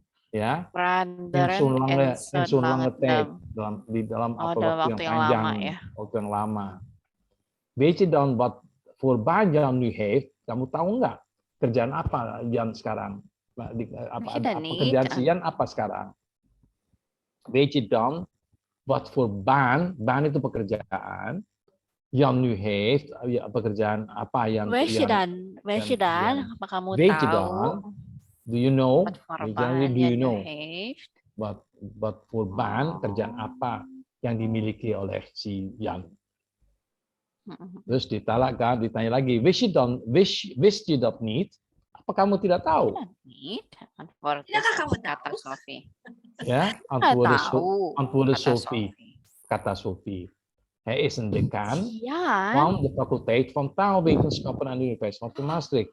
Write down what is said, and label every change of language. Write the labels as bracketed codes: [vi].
[id] Ya, [nl] in zo'n lange tijd, [id] di dalam waktu yang panjang, waktu yang lama. [nl] Weet je dan wat voor baan Jan nu heeft? [id] Kamu tahu nggak kerjaan apa Jan sekarang? Pekerjaan si Jan apa sekarang? [nl] Weet je dan wat voor baan [id] itu pekerjaan, [nl] Jan nu heeft, [id] pekerjaan apa yang [nl] Weet je dan, [id] apa kamu tahu? [en] Do you know? Do you know? What for baan [id] kerjaan apa yang dimiliki oleh si Jan? Terus ditanya lagi, [nl] wist je dat niet? [id] Apa kamu tidak tahu? Tidakkah kamu tahu? Ya, [nl] antwoordde [id] Sophie. Kata Sophie. [nl] Hij is een decaan van de faculteit van taalwetenschappen aan de Universiteit van Maastricht.